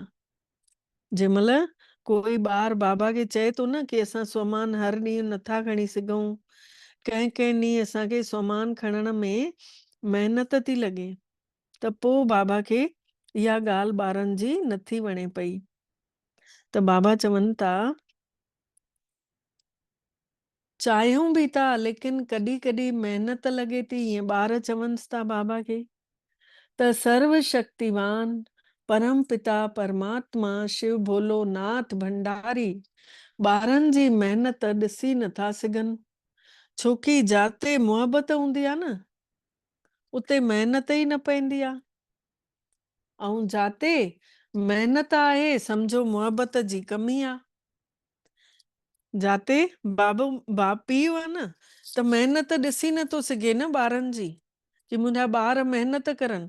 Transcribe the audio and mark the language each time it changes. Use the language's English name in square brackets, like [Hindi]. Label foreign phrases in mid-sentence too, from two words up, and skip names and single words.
[Sindhi] जंहिंमहिल कोई ॿार बाबा खे चए थो न कि असां स्वमान हर ॾींहुं नथा खणी सघूं, कंहिं कंहिं ॾींहुं असांखे स्वमान खणण में महिनत थी लॻे, त पोइ बाबा खे इहा ॻाल्हि ॿारनि जी नथी वणे पई। त बाबा चवनि था, चाहियूं बि था लेकिन कॾहिं कॾहिं महिनत लॻे थी, ईअं ॿार चवनिसि था बाबा खे। त सर्व शक्तिवान परम पिता परमात्मा शिव भोलो नाथ भंडारी ॿारनि जी महिनत ॾिसी नथा सघनि, छोकी जाते मुहबत हूंदी आहे न, उते महिनत ई न पवंदी आहे। ऐं जाते महिनत आहे सम्झो मुहबत जी कमी आहे। जाते पीउ आहे न, त महिनत ॾिसी नथो सघे न ॿारनि जी, कि मुंहिंजा ॿार महिनत करनि।